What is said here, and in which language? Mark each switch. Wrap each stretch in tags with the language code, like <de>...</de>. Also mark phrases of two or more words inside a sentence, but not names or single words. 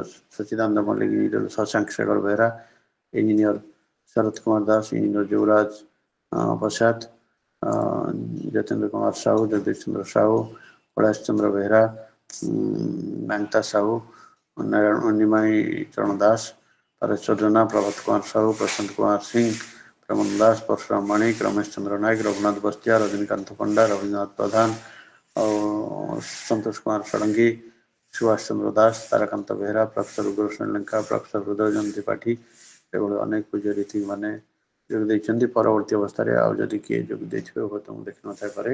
<or>ସଚିଦାନନ୍ଦ ମଲ୍ଲିକ ଇଞ୍ଜିନିୟର ଶଶାଙ୍କ ଶେଖର ବେହେରା ଇଞ୍ଜିନିୟର ଶରତ କୁମାର ଦାସ ଇଞ୍ଜିନିୟର ଯୁବରାଜ ପ୍ରସାଦ ଯତେନ୍ଦ୍ର କୁମାର ସାହୁ ଜଗଦୀଶ ଚନ୍ଦ୍ର ସାହୁ କୈଳାସ ଚନ୍ଦ୍ର ବେହେରା ମାନ୍ତା ସାହୁ ନାରାୟଣ ନିମାଇ ଚରଣ ଦାସ ପରେଶ୍ୱର ଜେନା ପ୍ରଭାତ କୁମାର ସାହୁ ପ୍ରଶାନ୍ତ କୁମାର ସିଂ प्रमोद दास परशुराम माणिक रमेश चंद्र नायक रघुनाथ बस्तिया रजनीकांत पंडा रवीन्द्रनाथ प्रधान और संतोष कुमार षडंगी सुभाष चंद्र दास ताराकांत बेहरा प्रोफेसर उग्रसेन लंका प्रोफेसर हृदयजन त्रिपाठी एभଳି ଅନେକ ପୂଜ୍ୟ ରୀତି ମାନେ ଯୋଗ ଦେଇଛନ୍ତି। ପରବର୍ତ୍ତୀ ଅବସ୍ଥାରେ ଆଉ ଯଦି କିଏ ଯୋଗ ଦେଇଥିବେ ହୁଏତ ମୁଁ ଦେଖିନଥାଇପାରେ।</or>